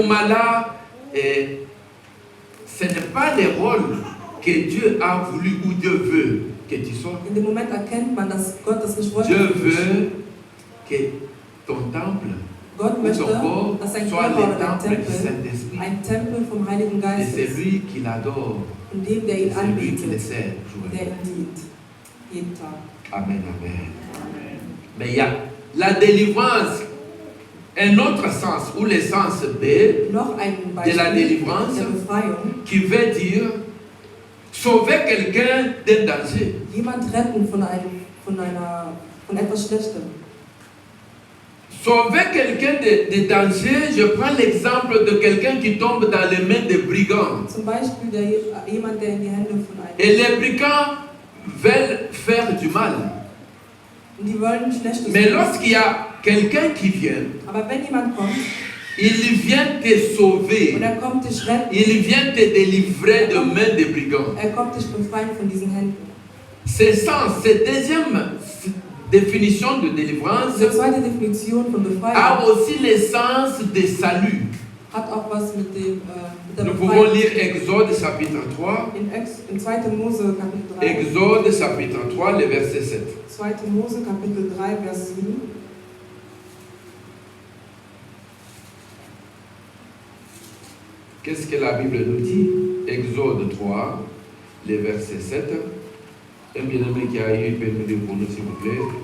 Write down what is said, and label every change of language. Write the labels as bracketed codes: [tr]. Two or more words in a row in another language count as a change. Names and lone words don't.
[fr] moment-là, ce n'est pas le rôle que Dieu a voulu ou Dieu veut que tu sois. [de] In dem Moment erkennt man, dass Gott das nicht wollte. [fr] Dieu veut que ton temple [de] Gott [fr] ou [de] möchte, [fr] ton corps [de] dass sein [fr] soit [de] Körper [fr] le [de] oder dein [fr] temple du [de] Tempel [fr] Saint-Esprit. [de] ein Tempel vom Heiligen [fr] Et [de] Geist [fr] c'est [de] ist, [fr] lui qui l'adore. [de] in dem der ihn [fr] C'est lui qui le [de] anbetet, [fr] sert. [de] der ihm dient, jeden Tag. [fr] Amen, amen. Mais il y a la délivrance, un autre sens, ou le sens B, [de] Noch ein [fr] de la [de] Beispiel [fr] délivrance, [de] der Befreiung. [fr] qui veut dire sauver quelqu'un d'un danger. [de] Jemand retten von etwas Schlechtem. [fr] Sauver quelqu'un de danger, je prends l'exemple de quelqu'un qui tombe dans les mains des brigands. [de] Zum Beispiel jemand, der in die Hände von einem... [fr] Et les brigands veulent faire du mal. [de] Und die wollen Schlechtes [fr] Mais [de] tun. [fr] lorsqu'il y a quelqu'un qui vient, [de] Aber wenn jemand kommt [fr] il vient te sauver. [de] und er kommt dich retten, [fr] Il vient te délivrer de mains des brigands. [de] er kommt dich befreien von diesen Händen. [fr] Ce sens, cette deuxième définition de délivrance [de] Diese zweite Definition von [fr] a [de] Befreiung [fr] aussi le sens de salut. [de] hat auch was mit der [fr] Nous pouvons [de] Befreiung. [fr] lire Exode chapitre 3. [de] In 2. Mose Kapitel 3. [fr] Exode chapitre 3, le verset 7. [de] 2. Mose Kapitel 3, Vers 7. [fr] Qu'est-ce que la Bible nous dit? Exode 3, le verset 7. Un bien-aimé qui arrive, il peut nous lire pour nous, s'il vous plaît.